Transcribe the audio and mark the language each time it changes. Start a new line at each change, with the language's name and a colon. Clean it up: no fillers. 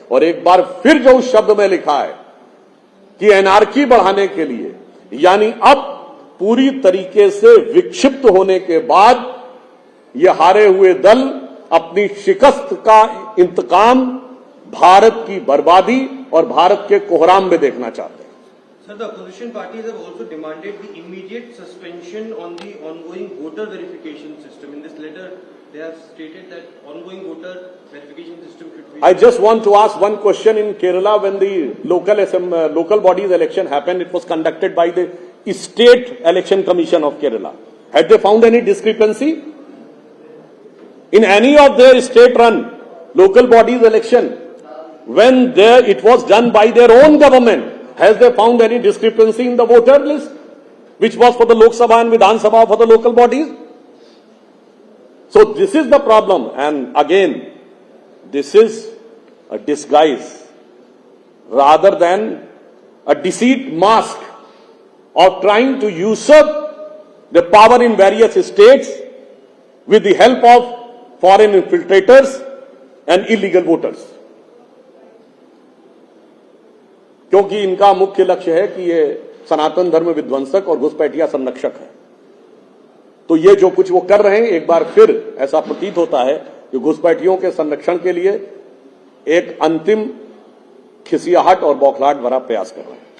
Hindi: और एक बार फिर जो उस शब्द में लिखा है कि एनार्की बढ़ाने के लिए, यानी अब पूरी तरीके से विक्षिप्त होने के बाद ये हारे हुए दल अपनी शिकस्त का इंतकाम भारत की बर्बादी और भारत के कोहराम में देखना चाहते हैं।
English: Sir, the opposition parties have also demanded the immediate suspension on the ongoing voter verification system. In this letter, they have stated that ongoing voter verification system should be... I just want to ask one question. In Kerala, when the local bodies election happened, it was conducted by the State Election Commission of Kerala. Had they found any discrepancy in any of their state-run local bodies election when it was done by their own government? Has they found any discrepancy in the voter list, which was for the Lok Sabha and Vidhan Sabha for the local bodies? So this is the problem, and again, this is a disguise rather than a deceit mask of trying to usurp the power in various states with the help of foreign infiltrators and illegal voters.
Hindi: क्योंकि इनका मुख्य लक्ष्य है कि ये सनातन धर्म विध्वंसक और घुसपैठिया संरक्षक है। तो ये जो कुछ वो कर रहे हैं, एक बार फिर ऐसा प्रतीत होता है कि घुसपैठियों के संरक्षण के लिए एक अंतिम खिसियाहट और बौखलाहट भरा प्रयास कर रहे हैं।